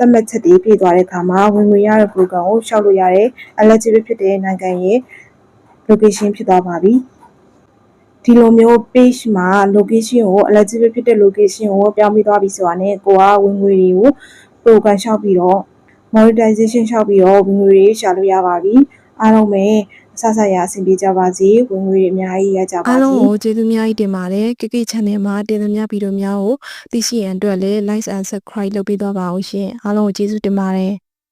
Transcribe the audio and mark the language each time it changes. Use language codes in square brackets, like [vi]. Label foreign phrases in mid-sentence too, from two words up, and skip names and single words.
[my] တ်မှတ်ချက်တွေပြည့်သွားတဲ့အခါမှာဝင်ငွေရတဲ့ program ကိုရှောက်လို့ရတယ် eligible ဖြစ်တဲ့နိုင်ငံရဲ့ location ဖြစ်သွားပါပြီဒီလိုမျိုး page မှာ location ကို eligible ဖြစ်တဲ့ location ကိုပြောင်းပြီးသွားပြီဆိုတာနဲ့ကိုကဝင်ငွေတွေကို program ရှောက်ပြီးတော့ monetization ရှောက်ပြီးတော့ဝင်ငွေတွေရှာလို့ရပါပြီအားလုံးပဲအဆဆရအဆင်ပြေကြပါစေဝင်ငွေတွေအများကြီးရကြပါစေ အားလုံးကိုကျေးဇူးအများကြီးတင်ပါတယ် KK Channel မှာတင်သမျှဗီဒီယိုများကိုသိရှိရန်အတွက်လည်း [en] like and subscribe [my] လုပ်ပေးသွားပါဦးရှင်အားလုံးကိုကျေးဇူးတင်ပါတယ်